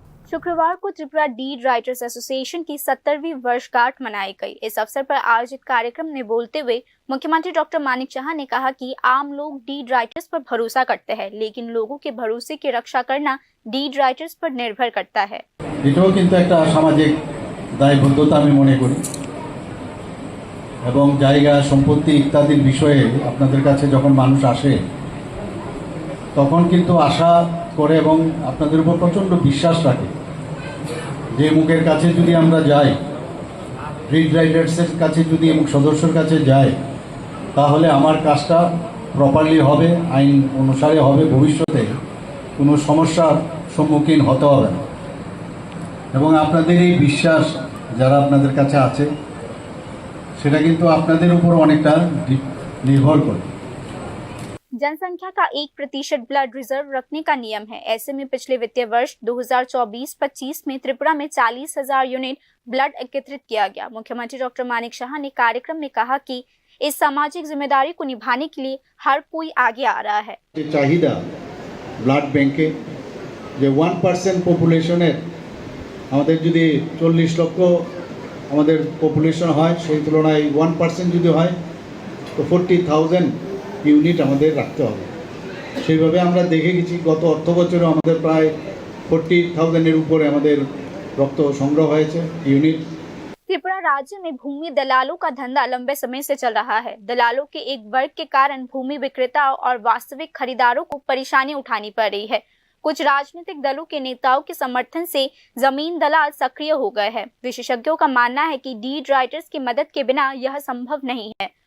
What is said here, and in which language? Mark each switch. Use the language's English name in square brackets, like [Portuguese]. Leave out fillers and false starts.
[Hindi] शुक्रवार को Tripura deed writers association की 70वीं वर्षगांठ मनाई गई। इस अवसर पर आयोजित कार्यक्रम में बोलते हुए मुख्यमंत्री डॉक्टर मानिक शाह ने कहा कि आम लोग डीड राइटर्स पर भरोसा करते हैं, लेकिन लोगों के भरोसे की रक्षा करना डीड राइटर्स पर निर्भर करता है। [Bangla] এটাও কিন্তু একটা সামাজিক দায়বদ্ধতা আমি মনে করি এবং জায়গা সম্পত্তি ইত্যাদির বিষয়ে আপনাদের কাছে যখন মানুষ আসে তখন কিন্তু আশা করে এবং আপনাদের উপর প্রচণ্ড বিশ্বাস রাখে যে মুখের কাছে যদি আমরা যাই, রিড রাইটার্সের কাছে যদি এবং সদস্যর কাছে যাই তাহলে আমার কাজটা প্রপারলি হবে, আইন অনুসারে হবে, ভবিষ্যতে কোনো সমস্যার সম্মুখীন হতে হবে না। এবং আপনাদের এই বিশ্বাস যারা আপনাদের কাছে আছে সেটা কিন্তু আপনাদের উপর অনেকটা নির্ভর করে। [Hindi] जनसंख्या का 1% ब्लड रिजर्व रखने का नियम है। ऐसे में पिछले वित्तीय वर्ष 2024-25 में त्रिपुरा में 40,000 यूनिट ब्लड एकत्रित किया गया। मुख्यमंत्री डॉक्टर मानिक शाह ने कार्यक्रम में कहा कि इस सामाजिक जिम्मेदारी को निभाने के लिए हर कोई आगे आ रहा है। [Bangla] चाहिदा ब्लड बैंके যে 1% পপুলেশনের আমাদের যদি 40 লক্ষ আমাদের পপুলেশন হয় সেই তুলনায় 1% যদি হয় তো 40,000 ইউনিট আমাদের রাখতে হবে। সেইভাবে আমরা দেখে গেছি গত অর্থ বছরে আমাদের প্রায় 40,000 এর উপরে আমাদের রক্ত সংগ্রহ হয়েছে ইউনিট। [Hindi] त्रिपुरा राज्य में भूमि दलालों का धंधा लंबे समय से चल रहा है। दलालों के एक वर्ग के कारण भूमि विक्रेताओं और वास्तविक खरीदारों को परेशानी उठानी पड़ रही है। कुछ राजनीतिक दलों के नेताओं के समर्थन से जमीन दलाल सक्रिय हो गए हैं। विशेषज्ञों का मानना है कि डीड राइटर्स की मदद के बिना यह संभव नहीं है।